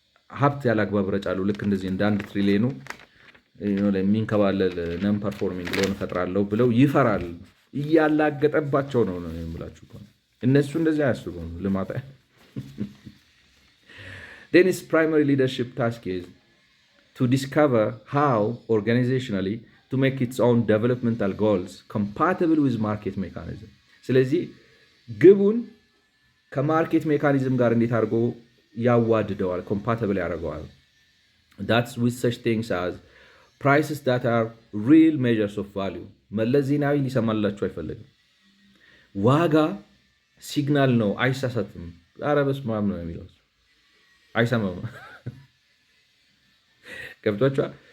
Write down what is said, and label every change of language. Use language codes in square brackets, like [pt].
[am] ሀብት ያላግባብ ረጫለሁ። ልክ እንደዚህ እንደ 1 ትሪሊየኑ የሚንከባለል ነን ፐርፎርሚንግ ሎን ፈጥራለሁ ብለው ይፈራል። እያላገጠባቸው ነው የምላችሁ። እነሱ እንደዚህ አያስቡም። ልማት [en] Then its primary leadership task is to discover how organizationally to make its own developmental goals compatible with market mechanism. [am] ስለዚህ ግቡን ከማርኬት ሜካኒዝም ጋር እንዴት አድርጎ ያዋድደዋል፣ compatible ያደርገዋል። [en] That's with such things as prices that are real measures of value. [am] መለስ ዜናዊ ሊሰማላችሁ አይፈልግም። ዋጋ ሲግናል ነው፣ አይሳሳትም። ኧረ በስመ አብ ነው የሚለው አይሰማም። ገብቷችኋል?